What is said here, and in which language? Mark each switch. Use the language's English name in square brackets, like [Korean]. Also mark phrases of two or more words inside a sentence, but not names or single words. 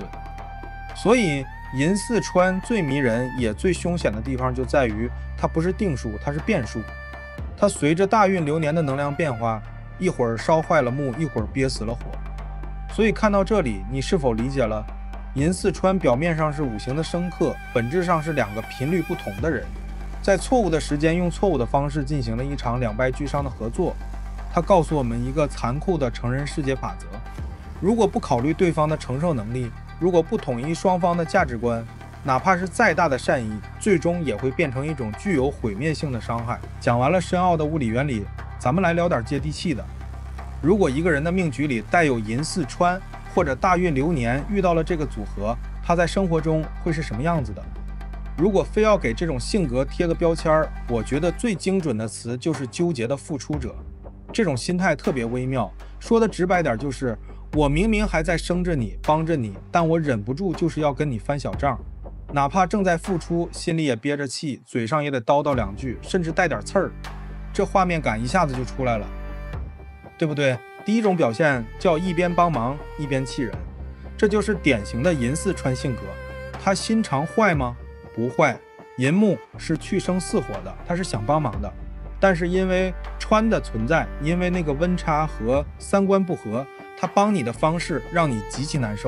[Chinese] 所以寅巳穿最迷人也最凶險的地方就在於它不是定數，它是變數，它隨着大運流年的能量變化，一會兒燒壞了木，一會兒憋死了火。所以看到這裡，你是否理解了寅巳穿表面上是五行的生克，本質上是兩個頻率不同的人，在錯誤的時間用錯誤的方式進行了一場兩敗俱傷的合作。它告訴我們一個殘酷的成人世界法則：如果不考慮對方的承受能力，如果不統一雙方的價值觀，哪怕是再大的善意，最終也會變成一種具有毀滅性的傷害。講完了深奧的物理原理，咱們來聊點接地氣的。如果一個人的命局裡帶有寅巳穿，或者大運流年遇到了這個組合，他在生活中會是什麼樣子的？如果非要給這種性格貼個標籤，我覺得最精準的詞就是糾結的付出者。這種心態特別微妙，說的直白點就是，我明明還在生着你，幫着你，但我忍不住就是要跟你翻小賬，哪怕正在付出，心裡也憋着氣，嘴上也得叨叨两句，甚至带點刺兒，這畫面感一下子就出來了，對不對？第一種表現叫一邊幫忙一邊氣人，這就是典型的寅巳穿性格。他心腸壞嗎？不壞，寅木是去生巳火的，他是想幫忙的，但是因為穿的存在，因為那個溫差和三觀不合，他幫你的方式讓你極其難受。